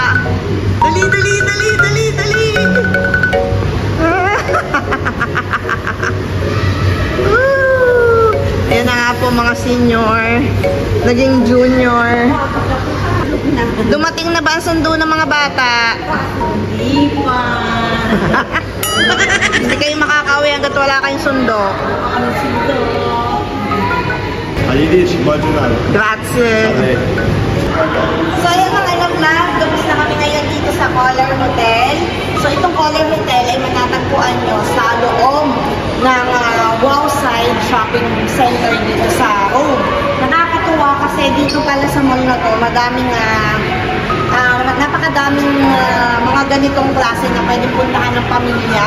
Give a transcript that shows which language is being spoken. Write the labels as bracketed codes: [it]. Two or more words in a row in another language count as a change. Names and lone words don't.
[tl] Dali, dali, dali, dali, dali. Ayan na nga po mga senior. Naging junior. Dumating na ba ang sundo ng mga bata? Hindi pa. Hindi kayo makakauwi hanggat wala kayong sundo. Ang sundo. [it] Arrivederci, buon giornata. Grazie. [tl] So, ayan mga vlog, tapos na kami ngayon dito sa Color Hotel. So, itong Color Hotel ay matatagpuan nyo sa loob ng Wowside Shopping Center dito sa Rome. Nakakatuwa kasi dito pala sa mall na to, napakadaming mga ganitong klase na pwedeng puntahan ng pamilya.